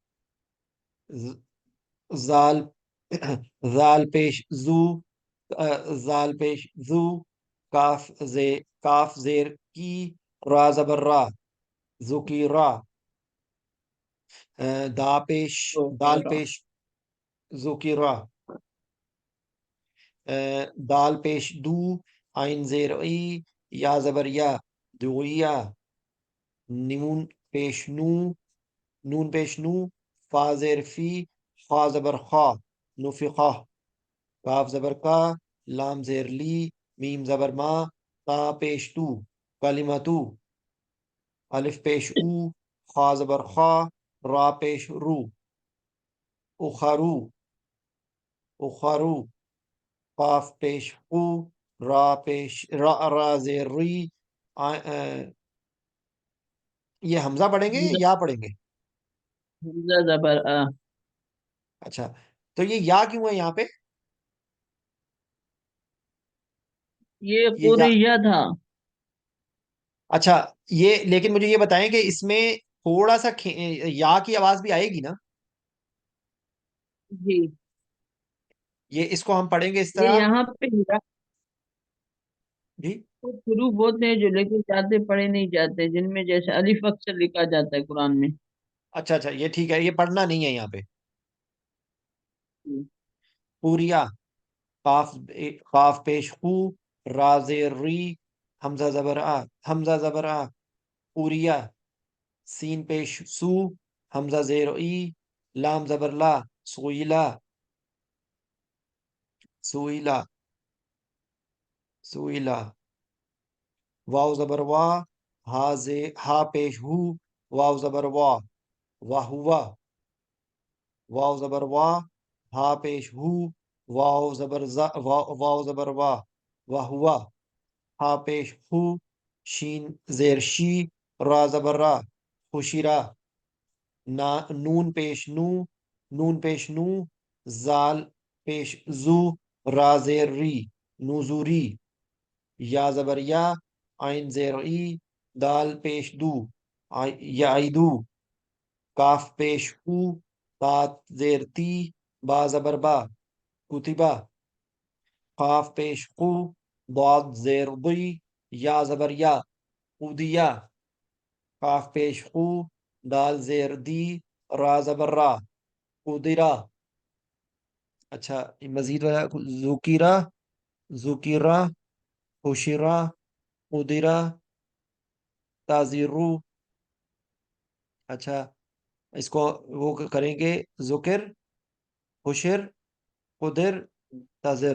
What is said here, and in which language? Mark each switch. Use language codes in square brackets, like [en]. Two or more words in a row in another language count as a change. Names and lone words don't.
[ur] زال زال پیش زو، زال پیش زو، کاف زیر کی، را زبر را، زکی را، دا پیش دال پیش زکی را، دال پیش دو، عین زیر ای، یا زبر یا، دویا، نون پیش نو، نون پیش نو، فا زیر فی، خا زبر خا، نفخا، کاف زبر کا، لام زیر لی، میم زبر ما، تا پیش تو، کلمتو، الف پیش او، خا زبر خا، را پیش رو، اخرو، اخرو، قاف پیش قو، را پیش را زیر ری، یہ حمزہ پڑھیں گے یا حمزہ، یا پڑھیں گے؟ حمزہ زبر آ، اچھا، تو یہ یا کیوں ہے یہاں پہ؟ یہ یہ یا، پوریا تھا. اچھا، یہ لیکن مجھے یہ بتائیں کہ اس میں تھوڑا سا یا کی آواز بھی آئے گی نا؟ جی. یہ اس کو ہم پڑھیں گے اس یہ طرح؟ یہاں پہ جی، کچھ حروف ہوتے ہیں جو لیکن جاتے پڑھے نہیں جاتے، جن میں جیسے الف اکثر لکھا جاتا ہے قرآن میں. اچھا اچھا، یہ ٹھیک ہے، یہ پڑھنا نہیں ہے یہاں پہ. جی. پوریا، قاف، قاف پیش خو، را زیر ری، حمزہ زبر آ، حمزہ زبر آ، پوریا، سین پیش سو، حمزہ زیر ای، لام زبر لا، سوئیلا، سوئیلا، سوئیلا، واو زبر وا، ہا ہا پیش ہو، واو زبر وا، واہ ہوا، واو زبر وا، ہا پیش ہو، واو زبر زا، واو زبر وا، واہ ہوا، ہا پیش ہو، شین زیر شی، را زبر را، خوشیرا، نون پیش نو، نون پیش نو، زال پیش زو، را زیر ری، نوزوری، یا زبر یا، آئین زیر ای، دال پیش دو، یا دو، کاف پیش کو، تات زیر تی، با زبر با، کتبا، قاف پیش قو، ضاد زیر ضی، یا زبر یا، قودیا، قاف پیش قو، دال زیر دی، را زبر را، قدرا. اچھا، مزید والا، ذکیرہ، ذکیرہ، حشرہ، قدرہ، تازیرو. اچھا، اس کو وہ کریں گے، ذکر، حشر، قدر، تذر.